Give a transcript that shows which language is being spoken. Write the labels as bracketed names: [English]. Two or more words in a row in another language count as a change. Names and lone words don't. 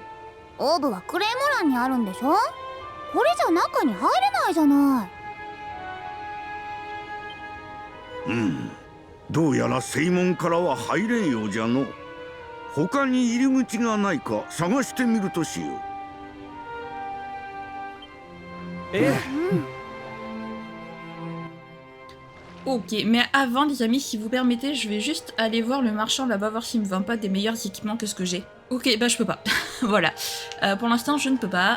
[Japanese] オーブはクレイモランにあるんでしょ。これじゃ中に入れないじゃない。どうやら正門からは入れんようじゃの。他に入り口がないか探してみるとしよう。 [French] Ok, mais avant les amis, si vous permettez, je vais juste aller voir le marchand là-bas, voir s'il me vend pas des meilleurs équipements que ce que j'ai. Ok, bah je peux pas. Voilà. Pour l'instant, je ne peux pas.